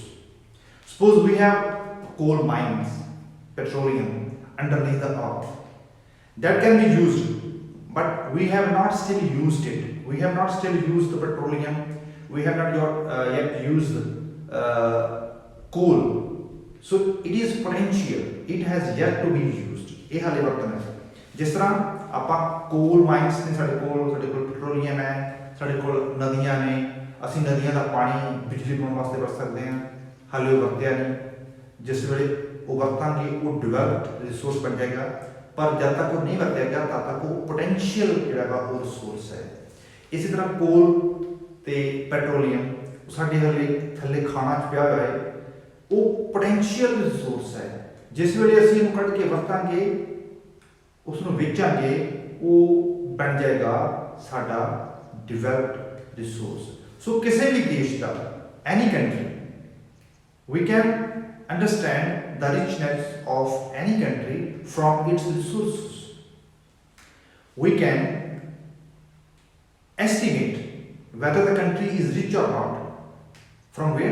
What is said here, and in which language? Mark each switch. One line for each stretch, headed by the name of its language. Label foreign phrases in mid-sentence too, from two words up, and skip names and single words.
English: Suppose we have coal mines, petroleum underneath the earth. That can be used, but we have not still used it. We have not still used the petroleum. We have not yet used coal. So it is potential. It has yet to be used.
Punjabi: ਇਹ ਹਾਲੇ ਵਰਤਨ ਹੈ. ਜਿਸ ਤਰ੍ਹਾਂ ਆਪਾਂ
English: coal mines
Punjabi: ਨੇ, ਸਾਡੇ ਕੋਲ petroleum ਹੈ, ਸਾਡੇ ਕੋਲ ਨਦੀਆਂ ਨੇ, ਅਸੀਂ ਨਦੀਆਂ ਦਾ ਪਾਣੀ ਬਿਜਲੀ ਬਣਾਉਣ ਵਾਸਤੇ ਵਰਤ ਸਕਦੇ ਹਾਂ. ਹਾਲੇ ਉਹ ਵਰਤਿਆ ਨਹੀਂ. ਜਿਸ ਵੇਲੇ ਉਹ ਵਰਤਾਂਗੇ ਉਹ
English: developed resource
Punjabi: ਬਣ ਜਾਏਗਾ. ਪਰ ਜਬ ਤਕ ਵੋ ਨਹੀਂ ਵਰਤਿਆ ਗਿਆ ਤਬ ਤਕ ਵੋ ਪੋਟੈਂਸ਼ੀਅਲ ਜਿਹੜਾ ਵੋ ਰਿਸੋਰਸ ਹੈ। ਇਸੀ ਤਰ੍ਹਾਂ ਕੋਲ ਤੇ ਪੈਟਰੋਲੀਅਮ ਸਾਡੇ ਹਾਲੇ ਥੱਲੇ ਖਾਣਾਂ ਚ ਪਿਆ ਹੋਇਆ ਹੈ, ਵੋ
English: potential resource
Punjabi: है। ਜਿਸ ਵੇਲੇ ਅਸੀਂ ਇਹਨੂੰ ਕੱਢ ਕੇ ਵਰਤਾਂਗੇ ਉਸਨੂੰ ਵੇਚਾਂਗੇ ਵੋ ਬਣ ਜਾਏਗਾ ਸਾਡਾ
English: developed resource.
Hindi: सो किसी भी देश का
English: any country we can understand the richness of any country from its resources. We can estimate whether the country is rich or not from where?